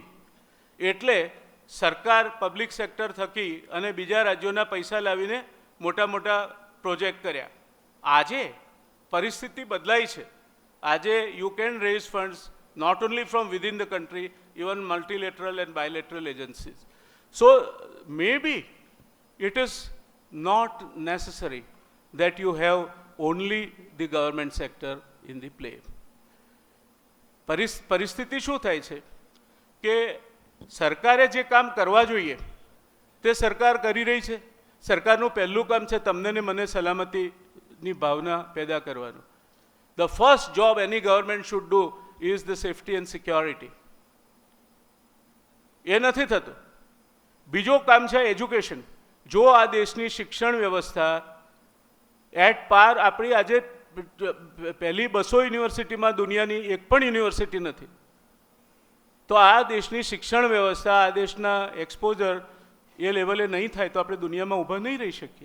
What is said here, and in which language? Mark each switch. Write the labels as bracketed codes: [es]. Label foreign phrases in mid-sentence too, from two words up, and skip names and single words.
[gu] એટલે સરકાર પબ્લિક સેક્ટર થકી અને બીજા રાજ્યોના પૈસા લાવીને મોટા મોટા પ્રોજેક્ટ કર્યા. આજે પરિસ્થિતિ બદલાઈ છે. [en] આજે you can raise funds not only from within the country, even multilateral and bilateral agencies. so maybe it is not necessary that you have only the government sector in the play. [gu] પરિસ્થિતિ શું થાય છે કે સરકારે જે કામ કરવા જોઈએ તે સરકાર કરી રહી છે. સરકારનું પહેલું કામ છે તમને ને મને સલામતીની ભાવના પેદા કરવાનું. [en] The first job any government should do is the safety and security. [gu] એ નથી થતું. બીજો કામ છે એજ્યુકેશન. જો આ દેશની શિક્ષણ વ્યવસ્થા [en] at par, [gu] આપણી આજે પહેલી 200 યુનિવર્સિટીમાં દુનિયાની એક પણ યુનિવર્સિટી નથી, તો આ દેશની શિક્ષણ વ્યવસ્થા, આ દેશના એક્સપોઝર એ લેવલે નહીં થાય તો આપણે દુનિયામાં ઊભા નહીં રહી શકીએ.